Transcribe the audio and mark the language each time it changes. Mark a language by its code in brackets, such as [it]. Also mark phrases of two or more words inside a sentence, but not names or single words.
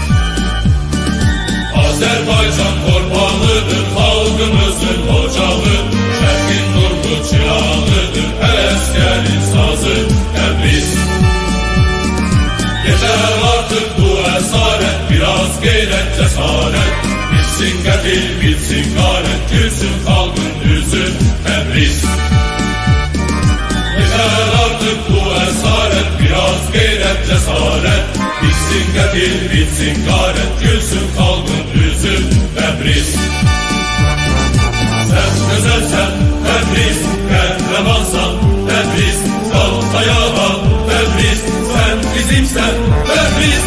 [az] Azərbaycan torpağıdır, xalqımızın ocağı, şərqin nurlu çırağıdır, ələskərin sazı Təbriz. [tr] Yeter artık bu esaret, biraz gayret cesaret, [az] bilsin qətil, bilsin qaret, gülsün xalqın üzü Təbriz. [tr] Yeter artık bu esaret, biraz gayret cesaret, [az] bilsin qətil, bilsin qaret, gülsün xalqın üzü Təbriz. [tr] Sen güzelsen [az] Təbriz, qəhrəmansan Təbriz, qalx ayağa Təbriz, sen bizimsən Təbriz.